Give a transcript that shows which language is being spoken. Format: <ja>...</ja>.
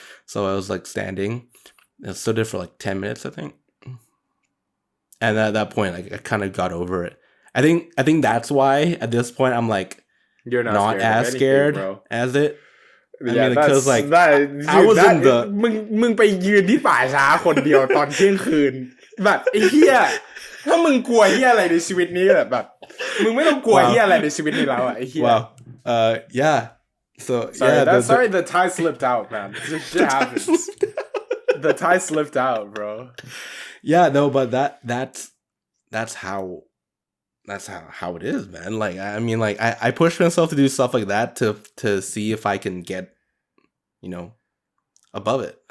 <en>So I was, like, standing. I stood there for, like, 10 minutes, I think. And at that point, like, I kind of got over it. I think that's why at this point I'm like, you're not as scared as it. I mean, because like I was in the</en> <th>มึงไปยืนที่ป่าช้าคนเดียวตอนเที่ยงคืนแบบไอ้เหี้ยถ้ามึงกลัวเหี้ยอะไรในชีวิตนี้แบบมึงไม่ต้องกลัวเหี้ยอะไรในชีวิตนี้แล้วอ่ะไอ้เหี้ย</th> <en>Wow. Yeah. So sorry, the tie slipped out, man. This shit happens. The tie slipped out, bro. Yeah, no, but that's how it is, man. Like, I mean, like, I push myself to do stuff like that to see if I can get, you know, above it.</en>